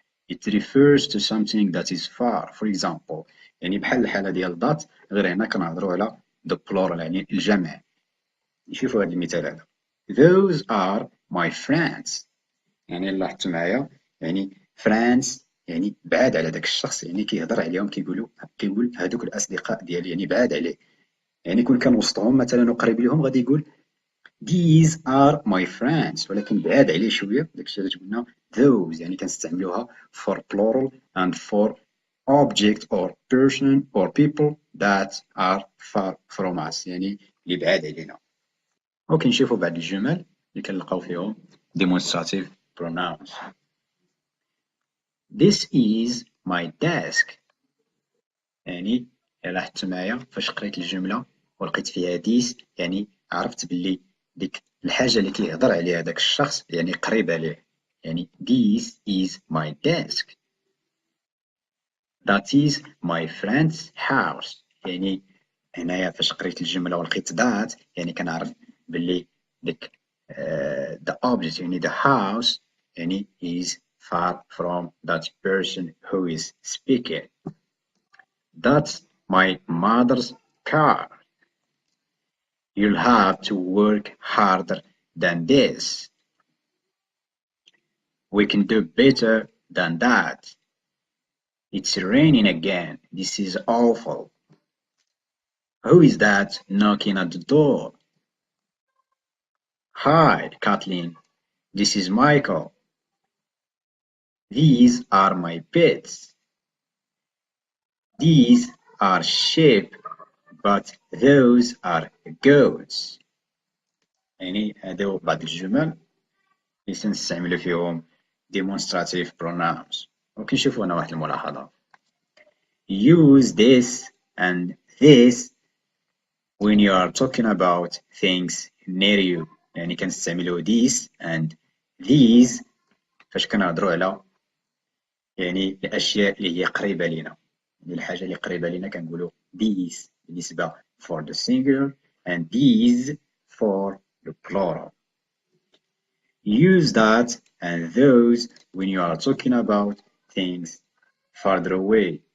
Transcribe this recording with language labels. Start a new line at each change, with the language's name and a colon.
English: It refers to something that is far. For example
Arabic: يعني بحال الحالة ديال that غير هنا كنهضروا على
English: the plural
Arabic: يعني الجمع. نشوفوا هذا المثال هذا.
English: Those are my friends.
Arabic: يعني لاحظتوا معايا يعني friends يعني بعاد على داك الشخص، يعني كيهضر عليهم كيقول هادوك الأصدقاء ديالي، يعني بعاد عليه. يعني كون كان وسطهم مثلا وقريب لهم غادي يقول
English: these are my friends،
Arabic: ولكن بعاد عليه شويه داكشي علاش قلنا those. يعني كنستعملوها
English: for plural and for object or person or people that are far from us،
Arabic: يعني اللي بعاد علينا. اوكي، نشوفوا بعض الجمل اللي كنلقاو فيهم demonstrative pronouns.
English: This is my desk.
Arabic: يعني لاحظت معايا فاش قريت الجملة ولقيت فيها this، يعني عرفت باللي ديك الحاجة اللي كيهضر عليها داك الشخص يعني قريبة ليه. يعني
English: this is my desk. That is my friend's house.
Arabic: يعني هنايا فاش قريت الجملة ولقيت
English: that
Arabic: يعني كنعرف باللي ديك
English: the object يعني the house يعني is far from that person who is speaking. That's my mother's car. You'll have to work harder than this. We can do better than that. It's raining again. This is awful. Who is that knocking at the door? Hi, Kathleen. This is Michael. These are my pets. These are sheep, but those are goats.
Arabic: يعني هادو بعض الجمل اللي سنستعملو فيهم demonstrative pronouns. وكنشوفو هنا واحد الملاحظة.
English: Use this and this when you are talking about things near you.
Arabic: يعني كنستعملو
English: this and these
Arabic: فاش كنهضرو على يعني الأشياء اللي هي قريبة لينا. يعني الحاجة اللي قريبة لينا كنقولو these بالنسبة
English: for the singular and these for the plural. Use that and those when you are talking about things farther away.